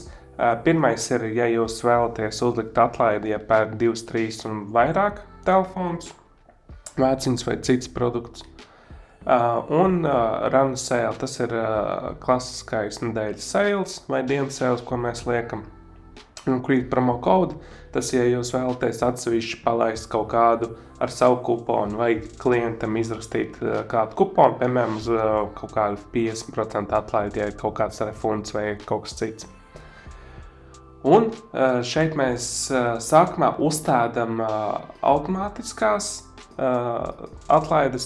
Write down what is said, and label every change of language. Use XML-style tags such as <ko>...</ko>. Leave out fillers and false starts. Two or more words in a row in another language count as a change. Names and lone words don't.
<lv>Pirmais ir, ja jūs vēlaties uzlikt atlaidi, ja pērk 2, 3 un vairāk telefons, vēciņas vai cits produkts. Un</lv> <en>run sale,</en> <lv>tas ir klasiskais nedēļas sales vai dienas sales, ko mēs liekam.</lv> <en>Un create promo code,</en> <lv>tas, ja jūs vēlaties atsevišķi palaist kaut kādu ar savu kuponu vai klientam izrakstīt kādu kuponu, piemēram, uz kaut kādu 50% atlaidi, ja ir kaut kāds refunds vai kaut kas cits. Un šeit mēs sākumā uzstādām automātiskās atlaides.</lv>